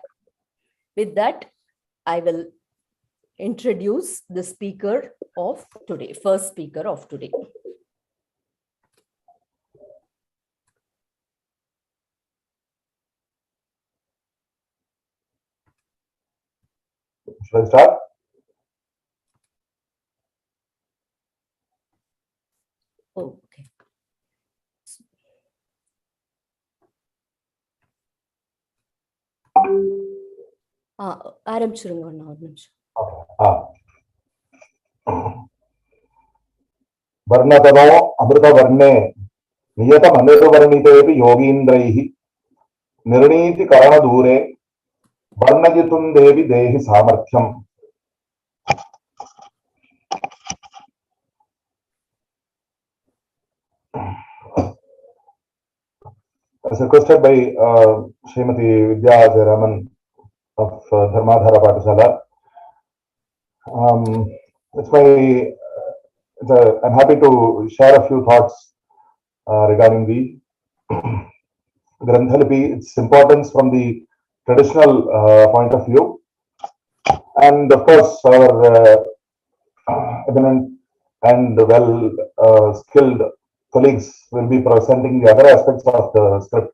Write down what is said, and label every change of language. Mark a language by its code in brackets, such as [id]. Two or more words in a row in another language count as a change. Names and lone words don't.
[en] With that, I will introduce the speaker of today, first speaker of today. Should I start? Oh, okay. [ta] ஆரம்பிச்சிருங்க ஒரு நிமிஷம். [sa] वर्णतनो अमृतवर्णे नियतमनुवर्णितेऽपि योगीन्द्रैः निर्णीतिकरणदूरे वर्णयितुं देवि देहि सामर्थ्यम्. [en] As requested by Srimati Vidya Jayaraman of Dharmadhara Patishala. I'm happy to share a few thoughts regarding the Granthalipi, its importance from the traditional point of view, and of course our eminent and well skilled colleagues will be presenting the other aspects of the script.